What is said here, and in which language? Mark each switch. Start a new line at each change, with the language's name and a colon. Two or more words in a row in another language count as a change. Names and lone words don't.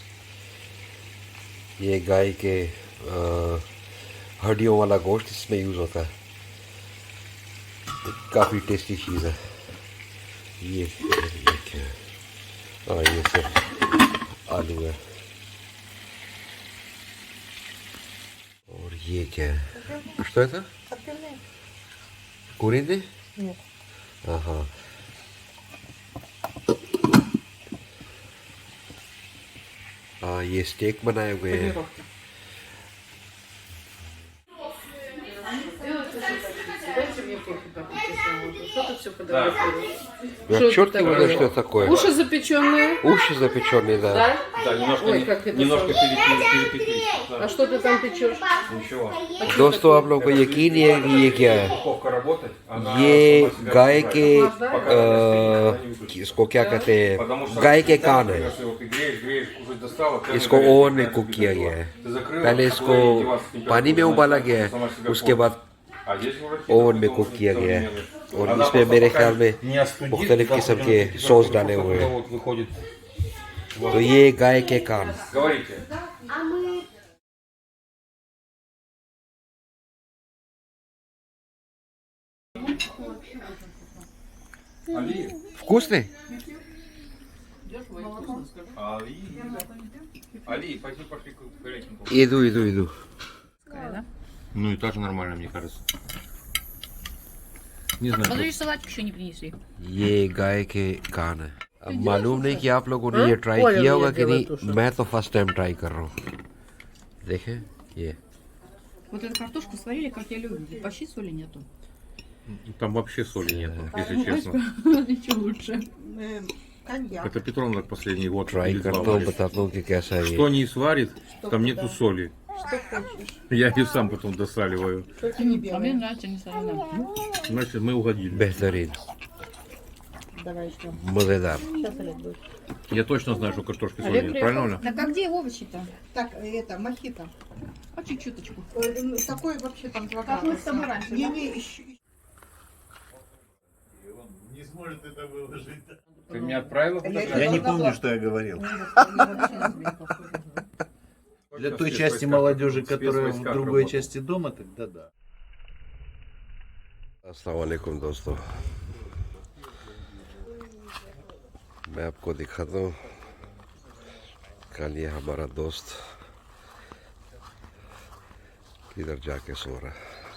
Hindi: ये गाय के हड्डियों वाला गोश्त इसमें यूज़ होता है, काफ़ी टेस्टी चीज़ है। ये क्या है? ये सिर्फ आलू है। और ये क्या है?
Russian: Что это? Топленые? Куриные? Нет. Ага.
Hindi: ये स्टेक बनाए हुए हैं।
Russian: Панировки. Дайте мне кофе попить, если можно. Что ты все фотографируешь? Я черт не знаю, что это такое. Уши запеченные. Уши запеченные, да. Да? Да, немножко, Ой, как это немножко сложно. перепеклись. Да. А что ты там печешь? Ничего.
Hindi: दोस्तों, आप लोगों को यकीन नहीं है कि ये क्या है।
Russian: Духовка работает, она
Hindi: ये
Russian: сама себя
Hindi: गाय
Russian: разгружает.
Hindi: के
Russian: Пока она не выключится.
Hindi: इसको क्या कहते
Russian: Потому
Hindi: हैं,
Russian: что
Hindi: गाय के
Russian: да,
Hindi: कान
Russian: например,
Hindi: है।
Russian: если вот ты греешь, уже достала, ты
Hindi: इसको
Russian: горячий,
Hindi: ओवन में
Russian: горячий
Hindi: कुक किया गया है।
Russian: ты закрыла,
Hindi: पहले
Russian: такое
Hindi: इसको
Russian: деваться температуру
Hindi: पानी में उबाला गया है,
Russian: сама себя
Hindi: उसके
Russian: портит.
Hindi: बाद
Russian: А здесь уже
Hindi: ओवन में
Russian: должен
Hindi: कुक किया गया है,
Russian: современный.
Hindi: और
Russian: Она
Hindi: इसमें
Russian: просто
Hindi: मेरे
Russian: пока
Hindi: ख्याल में
Russian: не остудит,
Hindi: मुख्तलिफ
Russian: да,
Hindi: किस्म
Russian: потом
Hindi: के
Russian: температура
Hindi: सॉस
Russian: просто
Hindi: डाले हुए हैं।
Russian: вот выходит. Вот.
Hindi: तो ये गाय के कान।
Russian: Говорите. Али. Вкусный? Али, пойди пошли к горяченькому. Иду. Ну и тоже нормально, мне кажется. Не знаю. Смотри, салатик еще не принесли.
Hindi: ये गाय के कान है। अब मालूम नहीं कि आप लोगों ने ये ट्राई
Russian: Оля
Hindi: किया
Russian: мне
Hindi: होगा कि
Russian: делает уши.
Hindi: नहीं, मैं तो
English: first time
Hindi: ट्राई कर रहा हूँ। देखें ये,
Russian: Вот эту картошку сварили, как я люблю. Почти соли нету. Там вообще соли нету, если честно. Ничего лучше. Коньяк. Это Петровна последний год.
Hindi: ट्राई
Russian: или два
Hindi: करता हूँ,
Russian: варит.
Hindi: बताता हूँ कि कैसा है
Russian: Что
Hindi: ये।
Russian: не сварит, там нету соли. Что хочешь? Я ее сам потом досаливаю. Только не А мне белое. нравится не солено. Значит, мы угодили.
Hindi: बेहतरीन,
Russian: Давай ждем.
Hindi: मजेदार।
Russian: Сейчас Олег будет. Я точно знаю, что картошки соли Олег нет. приехал. Правильно, Оля? Так а где овощи-то? Так, это, мохито. А чуть-чуточку. Такой вообще там 2 Как мы с тобой раньше, да? Не, еще. Не сможет это выложить. Ты меня отправила? Я не помню, что я говорил. Для той части молодежи, которая в другой части дома, тогда да.
Hindi: अस्सलाम वालेकुम दोस्तों, मैं आपको दिखाता हूँ कल ये हमारा दोस्त किधर जाके सो रहा है।